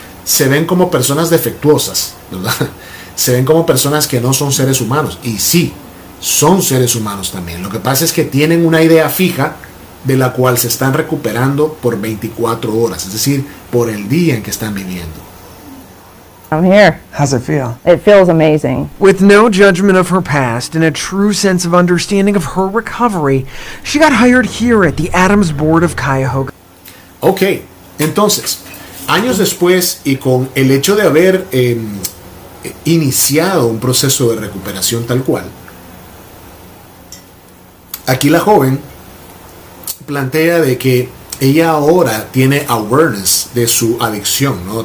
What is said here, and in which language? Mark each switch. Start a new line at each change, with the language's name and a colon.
Spanish: Se ven como personas defectuosas, ¿verdad? Se ven como personas que no son seres humanos. Y sí, son seres humanos también. Lo que pasa es que tienen una idea fija de la cual se están recuperando por 24 horas, es decir, por el día en que están viviendo.
English: I'm here. How's it feel? It feels amazing. With no judgment of her past and a true sense of understanding of her recovery, she got hired here at the Adams Board of Cuyahoga.
Spanish: Ok, entonces, años después y con el hecho de haber iniciado un proceso de recuperación tal cual, aquí la joven plantea de que ella ahora tiene awareness de su adicción, ¿no?